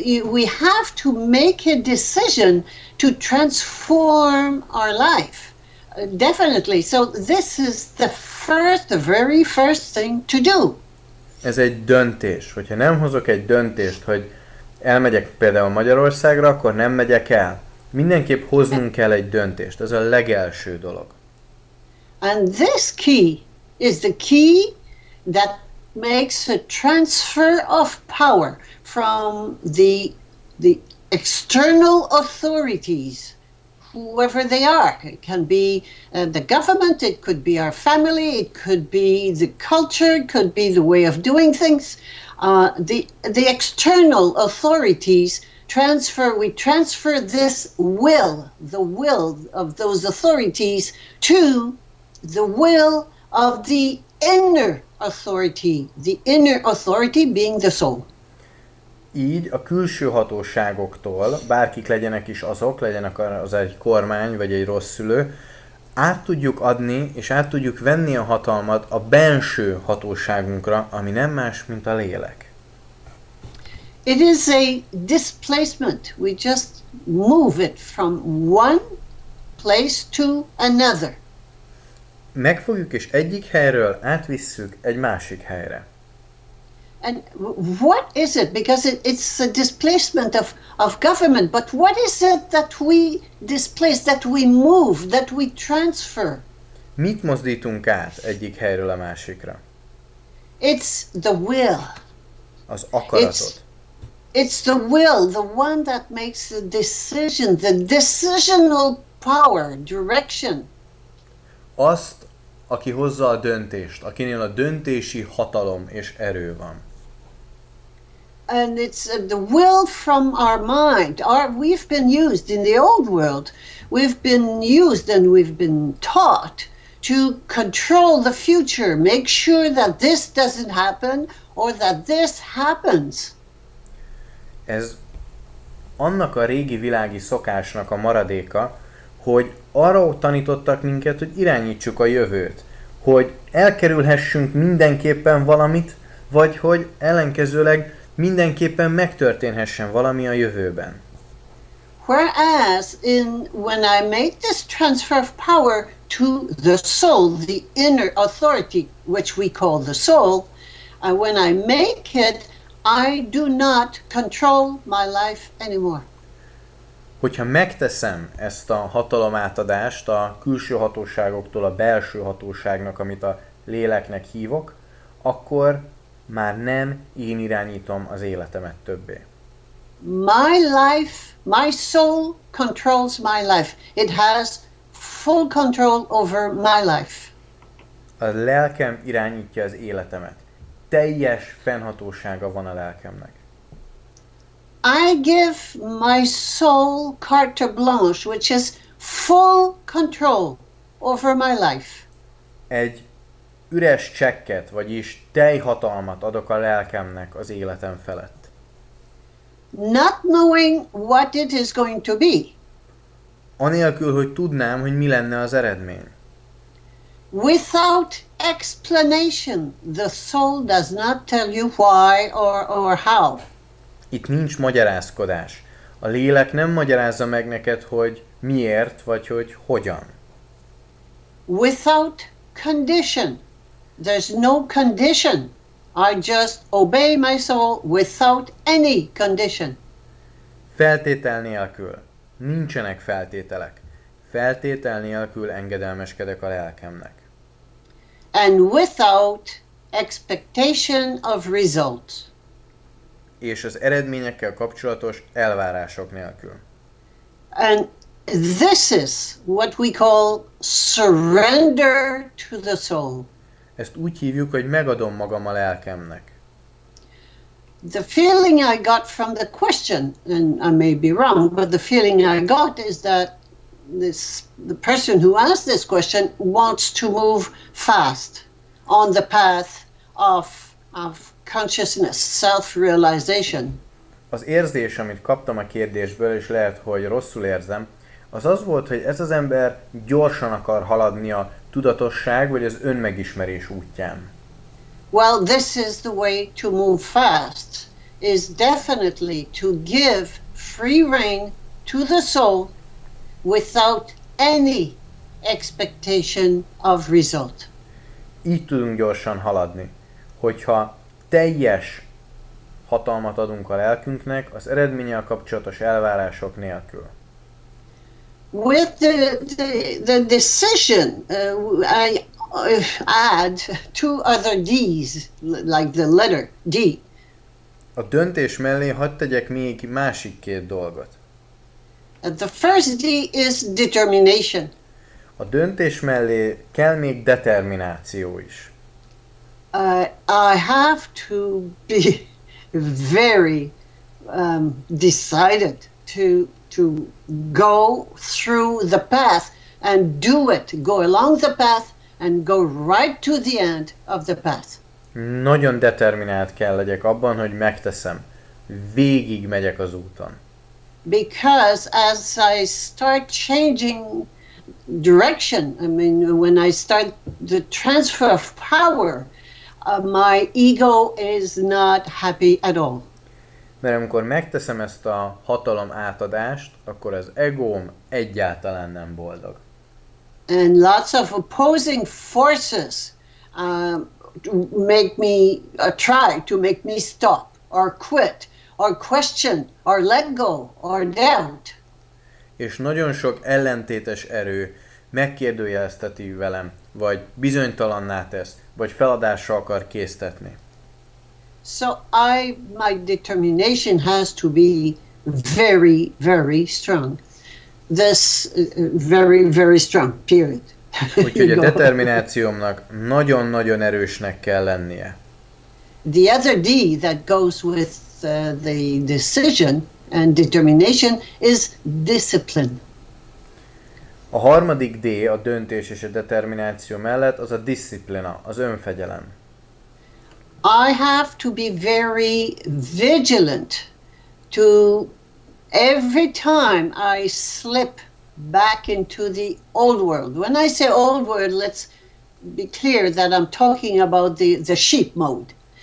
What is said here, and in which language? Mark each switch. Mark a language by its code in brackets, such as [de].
[en] We have to make a decision to transform our life, definitely. So this is the very first thing to do. [hu] Ez egy döntés. Hogyha nem hozok egy döntést, hogy elmegyek például Magyarországra, akkor nem megyek el. Mindenképp hoznunk kell egy döntést. Ez a legelső dolog. [en] And this key is the key that makes a transfer of power from the external authorities, whoever they are. It can be the government, it could be our family, it could be the culture, it could be the way of doing things. The external authorities we transfer this will, the will of those authorities, to the will of the inner authority being the soul. [hu] Így a külső hatóságoktól, bárkik legyenek is azok, legyenek az egy kormány vagy egy rossz szülő, át tudjuk adni és át tudjuk venni a hatalmat a benső hatóságunkra, ami nem más, mint a lélek. [en] It is a displacement. We just move it from one place to another. [hu] Megfogjuk és egyik helyről átvisszük egy másik helyre. [en] And what is it? Because it's a displacement of government, but what is it that we displace, that we move, that we transfer? [hu] Mit mozdítunk át egyik helyről a másikra? [en] It's the will. [hu] Az akaratot. [en] It's the will, the one that makes the decision, the decisional power, direction. [hu] Azt, aki hozza a döntést, akinél a döntési hatalom és erő van. [en] And it's the will from our mind. We've been used in the old world. We've been used and we've been taught to control the future, make sure that this doesn't happen or that this happens. [hu] Ez annak a régi világi szokásnak a maradéka, hogy arra tanítottak minket, hogy irányítsuk a jövőt, hogy elkerülhessünk mindenképpen valamit, vagy hogy ellenkezőleg mindenképpen megtörténhessen valami a jövőben. [en] Whereas when I make this transfer of power to the soul, the inner authority, which we call the soul, when I make it, I do not control my life anymore. [hu] Hogyha megteszem ezt a hatalomátadást a külső hatóságoktól a belső hatóságnak, amit a léleknek hívok, akkor már nem én irányítom az életemet többé. [en] My life, my soul controls my life. It has full control over my life. [hu] A lelkem irányítja az életemet. Teljes fennhatósága van a lelkemnek. [en] I give my soul carte blanche, which is full control over my life. [hu] Egy üres csekket, vagyis teljhatalmat adok a lelkemnek az életem felett. [en] Not knowing what it is going to be. [hu] Anélkül, hogy tudnám, hogy mi lenne az eredmény. [en] Without explanation, the soul does not tell you why or how. [hu] Itt nincs magyarázkodás. A lélek nem magyarázza meg neked, hogy miért, vagy hogy hogyan. [en] Without condition. There's no condition. I just obey my soul without any condition. [hu] Feltétel nélkül. Nincsenek feltételek. Feltétel nélkül engedelmeskedek a lelkemnek. [en] And without expectation of results. [hu] És az eredményekkel kapcsolatos elvárások nélkül. [en] And this is what we call surrender to the soul. [hu] Ezt úgy hívjuk, hogy megadom magam a lelkemnek. [en] The feeling I got from the question, and I may be wrong, but the feeling I got is that the person who asked this question wants to move fast on the path of consciousness, self-realization. [hu] Az érzés, amit kaptam a kérdésből, és lehet, hogy rosszul érzem, az volt, hogy ez az ember gyorsan akar haladni a tudatosság vagy az önmegismerés útján. [en] Well, this is the way to move fast, is definitely to give free rein to the soul without any expectation of result. [hu] Így tudunk gyorsan haladni, hogyha teljes hatalmat adunk a lelkünknek az eredménnyel kapcsolatos elvárások nélkül. [en] With the decision, I add two other D's, like the letter D. [hu] A döntés mellé hadd tegyek még másik két dolgot. [en] The first D is determination. [hu] A döntés mellé kell még determináció is. [en] I have to be very decided to go through the path and do it, go along the path and go right to the end of the path. [hu] Nagyon determinált kell legyek abban, hogy megteszem. Végig megyek az úton. [en] Because as I start changing direction, I mean, when I start the transfer of power, my ego is not happy at all. [hu] Mert amikor megteszem ezt a hatalom átadást, akkor az egóm egyáltalán nem boldog. [en] And lots of opposing forces make me try to make me stop or quit or question or let go or doubt. [hu] És nagyon sok ellentétes erő megkérdőjelezteti velem, vagy bizonytalanná tesz, vagy feladásra akar késztetni. [en] So my determination has to be very, very strong. This very, very strong, period. [hu] Úgyhogy a determinációmnak nagyon-nagyon erősnek kell lennie. [en] The other D that goes with the decision and determination is discipline. [hu] A harmadik D a döntés és a determináció mellett az a disziplina, az önfegyelem. [en] I have to be very vigilant to every time I slip back into the old world. When I say old world, let's be clear that I'm talking about the sheep mode.